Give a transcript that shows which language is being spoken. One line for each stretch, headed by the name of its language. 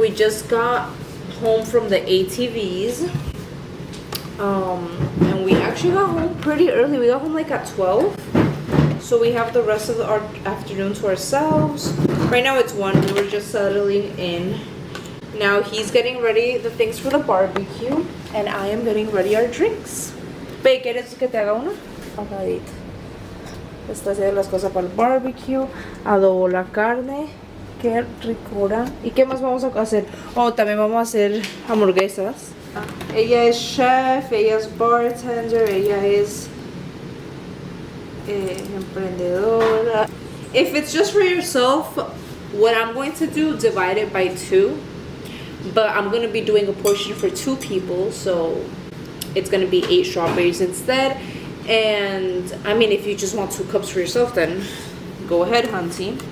English: We just got home from the ATVs, and we actually got home pretty early. We got home like at 12, so we have the rest of our afternoon to ourselves. Right now it's 1. We were just settling in. Now he's getting ready the things for the barbecue, and I am getting ready our drinks.
Spanish: Babe, ¿quieres que te haga una? Pasadita. Está haciendo las cosas para el barbecue. Adobo la carne. Qué ricura. ¿Y qué más vamos a hacer? Oh, también vamos a hacer hamburguesas. Ella es chef, ella es bartender, ella es emprendedora.
English: If it's just for yourself, what I'm going to do, divide it by 2. But I'm going to be doing a portion for 2 people, so it's going to be 8 strawberries instead. And I mean, if you just want 2 cups for yourself, then go ahead, hunty.